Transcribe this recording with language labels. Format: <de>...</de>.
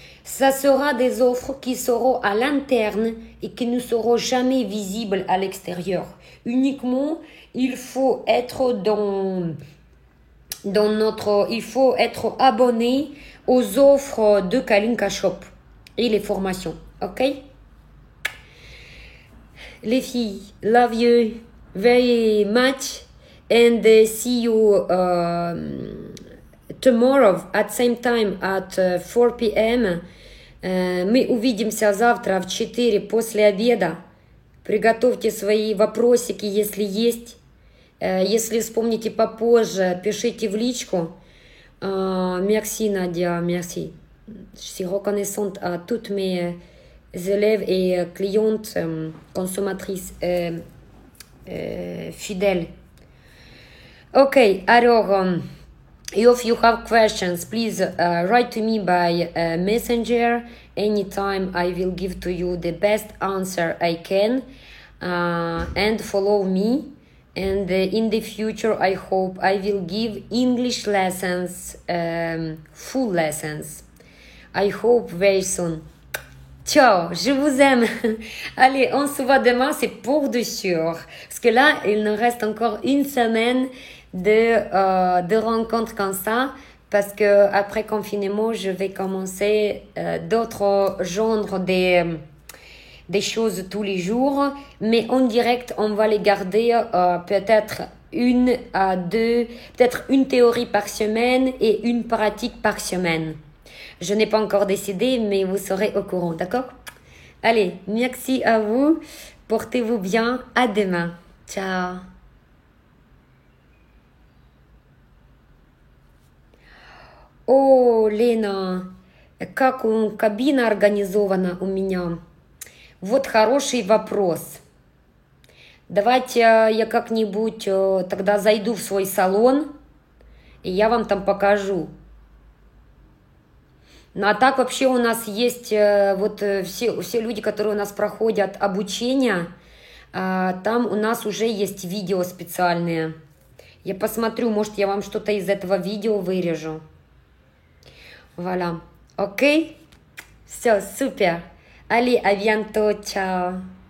<fr>Ça sera des offres qui seront à l'interne et qui ne seront jamais visibles à l'extérieur. Uniquement, il faut être il faut être abonné aux offres de Kalinka Shop et les formations. Ok? Les filles,</fr> <en>love you very much and see you tomorrow at same time at 4 p.m.</en> <ru>Мы увидимся завтра в 4 после обеда. Приготовьте свои вопросики, если есть. Если вспомните попозже, пишите в личку.</ru> <fr>Merci Nadia, merci. Je suis reconnaissante à toutes mes élèves et clientes, consommatrices fidèles.</fr> <en>Ok, alors, if you have questions, please write to me by Messenger. Anytime I will give to you the best answer I can. And follow me. And in the future, I hope I will give English lessons, full lessons. I hope very soon.</en> <fr>Ciao, je vous aime. Allez, on se voit demain, c'est pour de sûr. Parce que là, il nous reste encore une semaine de rencontres comme ça. Parce que après confinement, je vais commencer d'autres genres des choses tous les jours, mais en direct, on va les garder peut-être 1 à 2, peut-être une théorie par semaine et une pratique par semaine. Je n'ai pas encore décidé, mais vous serez au courant, d'accord? Allez, merci à vous, portez-vous bien, à demain, ciao.</fr> <ru>О, Лена, как кабина организована у меня? Вот хороший вопрос. Давайте я как-нибудь тогда зайду в свой салон, и я вам там покажу. Ну а так вообще у нас есть вот все люди, которые у нас проходят обучение, там у нас уже есть видео специальные. Я посмотрю, может я вам что-то из этого видео вырежу.</ru> <fr>Voilà. Ok?</fr> <ru>Все, супер.</ru> <fr>Allez, à bientôt. Ciao.</fr>